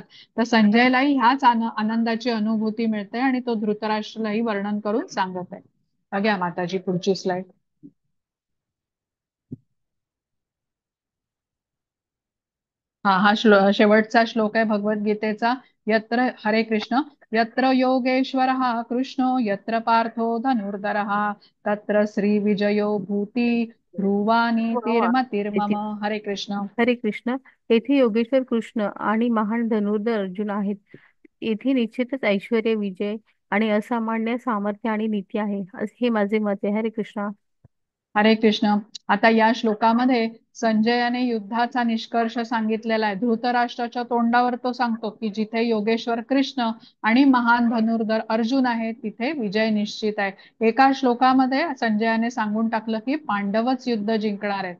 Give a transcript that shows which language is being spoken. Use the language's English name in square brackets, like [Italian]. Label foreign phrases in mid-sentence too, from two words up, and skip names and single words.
[Marathi] तर संजयलाही ह्याच आनंदाची अनुभूती मिळते आणि तो धृतराष्ट्रालाही वर्णन करून सांगत आहे. बघा माताजी पुढची स्लाइड. हा शेवटचा श्लोक आहे भगवद्गीतेचा. [Sanskrit] यत्र हरे कृष्ण. यत्र योगेश्वरः कृष्णो यत्र पार्थो धनुर्धरः तत्र श्री विजयो भूती ध्रुवानी वा. तिर्मतिर्मम. हरे कृष्ण. हरे कृष्ण. [Marathi] येथे योगेश्वर कृष्ण आणि महान धनुर्धर अर्जुन आहेत. येथे निश्चितच ऐश्वर्य, विजय आणि असामान्य सामर्थ्य आणि नीती आहे, हे माझे मत आहे. हरे कृष्णा. हरे कृष्ण. आता या श्लोकामध्ये संजयाने युद्धाचा निष्कर्ष सांगितलेला आहे. धृतराष्ट्राच्या तोंडावर तो सांगतो की जिथे योगेश्वर कृष्ण आणि महान धनुर्धर अर्जुन आहे तिथे विजय निश्चित आहे. एका श्लोकामध्ये संजयाने सांगून टाकलं की पांडवच युद्ध जिंकणार आहेत.